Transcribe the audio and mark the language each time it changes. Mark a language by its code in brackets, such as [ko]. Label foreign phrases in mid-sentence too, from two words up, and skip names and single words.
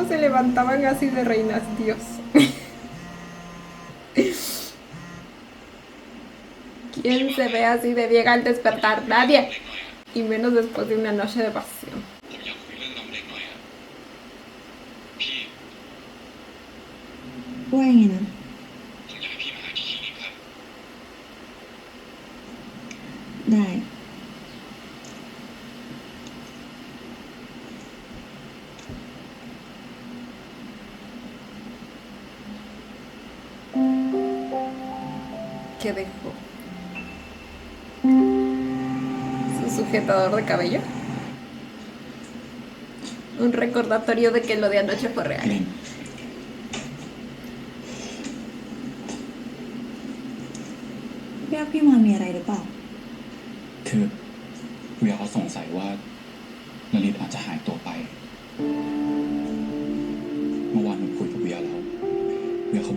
[es] levantaban así de reinas, Dios. ¿Quién se ve así de bien al despertar? Nadie. Y menos después de una noche de pasión. [th] ผมอยากคุยเรื่องน้ำเล็กหน่อยอะพี่ ว่ายังไงนะ ผมอยากให้พี่มาหาที่คลินิกครับ ได้ [es] ¿Qué dejó? Su sujetador de cabello. Un recordatorio de que lo de anoche fue [th] พี่ [es] real. [th] ลิน เรียกพี่มามีอะไรหรือเปล่า คือเวียเขาสงสัยว่าลลิตอาจจะหายตัวไป เมื่อวานผมคุยกับเวียแล้ว เวียเขา